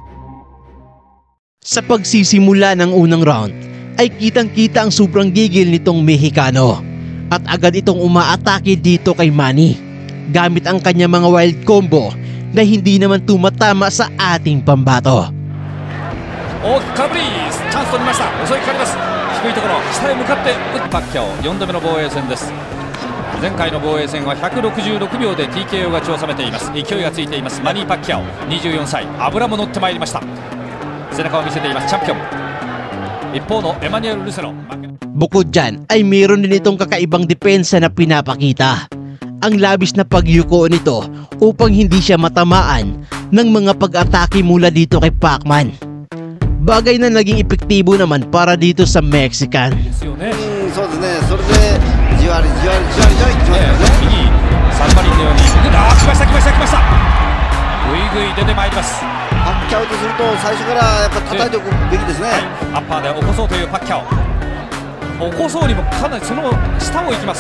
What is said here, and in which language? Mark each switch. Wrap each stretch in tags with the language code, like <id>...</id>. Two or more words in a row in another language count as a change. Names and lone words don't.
<tl>Sa pagsisimula ng unang round ay kitang-kita ang sobrang gigil nitong Mexicano at agad itong umaatake dito kay Manny gamit ang kanya mga</tl> <en>wild combo</en> <tl>na hindi naman tumatama sa ating pambato.</tl> <ja>Kabris! Chance 取りました。襲いかかります。低いところ、下へ向かってパッキャオ4度目の防衛戦です。前回の防衛戦は166秒で TKO 勝ちを収めています。勢いがついていますマニー・パッキャオ24歳。油も乗ってまいりました。背中を見せていますチャンピオン。一方のエマニュエル・ルセロ。</ja> <tl>Bukod dyan ay mayroon din itong kakaibang depensa na pinapakita. Ang labis na pagyuko nito upang hindi siya matamaan ng mga pag-atake mula dito kay Pacman. Bagay na naging epektibo naman para dito sa Mexican.</tl> <ja>そうですね。それでじわりじわりじわりじわり来ますね。右サンマリンのように来ました来ました来ました。ぐいぐい出てまいります。パッキャオとすると最初からやっぱ叩いておくべきですね。アッパーで起こそうというパッキャオ。起こそうにもかなりその下を行きます。</ja>